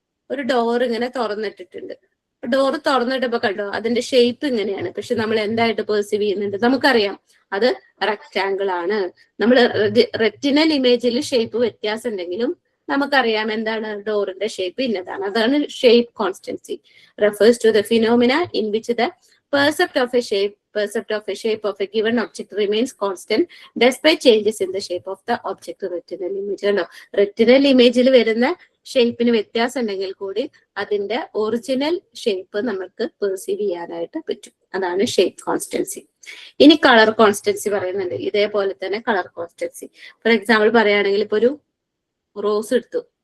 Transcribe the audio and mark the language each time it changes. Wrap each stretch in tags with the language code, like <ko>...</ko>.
<ml>ഒരു ഡോർ ഇങ്ങനെ തുറന്നിട്ടിട്ടുണ്ട്. ഡോറ് തുറന്നിട്ടപ്പോ കണ്ടോ, അതിന്റെ ഷേപ്പ് ഇങ്ങനെയാണ്. പക്ഷെ നമ്മൾ എന്തായിട്ട് പെർസീവ് ചെയ്യുന്നുണ്ട്, നമുക്കറിയാം അത് റെക്റ്റാങ്കിൾ ആണ്. നമ്മൾ റെറ്റിനൽ ഇമേജിൽ ഷേപ്പ് വ്യത്യാസം ഉണ്ടെങ്കിലും നമുക്കറിയാം എന്താണ് ഡോറിന്റെ ഷേപ്പ് ഇന്നതാണ്. അതാണ് shape constancy.</ml> <en>Refers to the phenomena in which the percept of a shape of a given object remains constant despite changes in the shape of the object retinal image.</en> <ml>Retinal ഇമേജിൽ വരുന്ന ഷേപ്പിന് വ്യത്യാസം ഉണ്ടെങ്കിൽ കൂടി അതിന്റെ original shape നമുക്ക് perceive ചെയ്യാനായിട്ട് പറ്റും. അതാണ് shape constancy. ഇനി കളർ കോൺസ്റ്റൻസി പറയുന്നുണ്ട്. ഇതേപോലെ തന്നെ കളർ കോൺസ്റ്റൻസി. ഫോർ എക്സാമ്പിൾ പറയുകയാണെങ്കിൽ ഇപ്പൊ ഒരു റോസ് എടുത്തു.</ml>